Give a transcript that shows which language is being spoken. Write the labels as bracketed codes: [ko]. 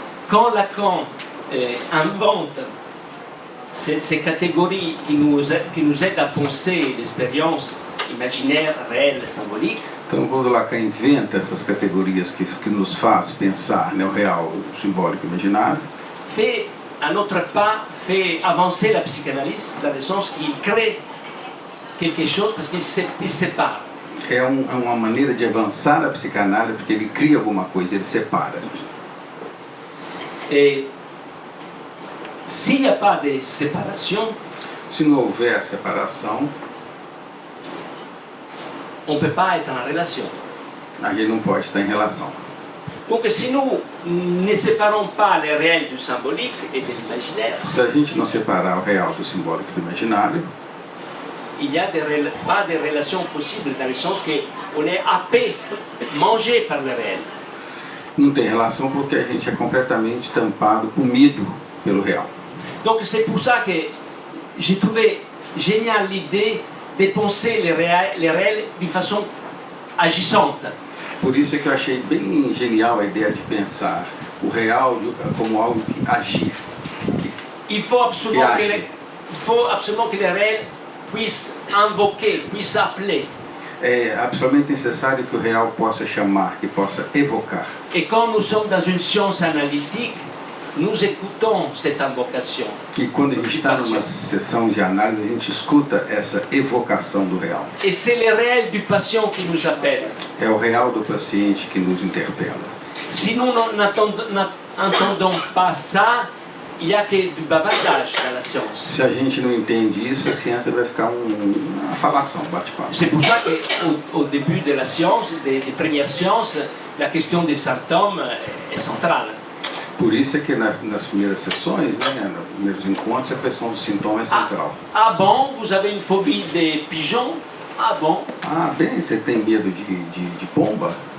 [fr] Quand Lacan invente ces catégories qui nous aident à penser l'expérience imaginaire, réelle, symbolique, [pt] Então, quando Lacan inventa essas categorias que nos faz pensar, né, o real, o simbólico e o imaginário, [fr] fait à notre pas, fait avancer la psychanalyse dans le sens qu'il crée quelque chose parce qu'il sépare. [pt] é uma maneira de avançar a psicanálise, porque ele cria alguma coisa, ele separa. [fr] Et s'il n'y a pas de séparation, [pt] Se não houver separação, [fr] on ne peut pas être en relation. [pt] a gente não pode estar em relação. [fr] Donc si nous ne séparons pas le réel du symbolique et de l'imaginaire, [pt] Se a gente não separar o real do simbólico e do imaginário, [fr] il n'y a pas de relation possible dans le sens qu'on est happé, mangé par le réel. [pt] não tem relação porque a gente é completamente tampado, comido pelo real. [fr] Donc c'est pour ça que j'ai trouvé génial l'idée de penser le réel d'une façon agissante. [pt] Por isso é que eu achei bem genial a ideia de pensar o real como algo que agir. [fr] Il faut absolument que le réel puisse invoquer, puisse appeler. [pt] É absolutamente necessário que o real possa chamar, que possa evocar. [fr] Et quand nous sommes dans une science analytique, nous écoutons cette invocation. [pt] E quando a gente está numa sessão de análise, a gente escuta essa evocação do real. [fr] Et c'est le réel du patient qui nous appelle. [pt] É o real do paciente que nos interpela. [fr] Si nous n'entendons pas ça, il n'y a que du bavardage dans la science. [pt] Se a gente não entende isso, a ciência vai ficar uma falação, bate-papo. [fr] C'est pour ça qu'au début de la science, des premières sciences, la question des symptômes est centrale. [pt] Por isso é que nas primeiras sessões, né, nos primeiros encontros, a questão do sintoma é central. [fr] Ah bon, vous avez une phobie des pigeons? Ah bon? [pt] Ah, bem, você tem medo de pomba?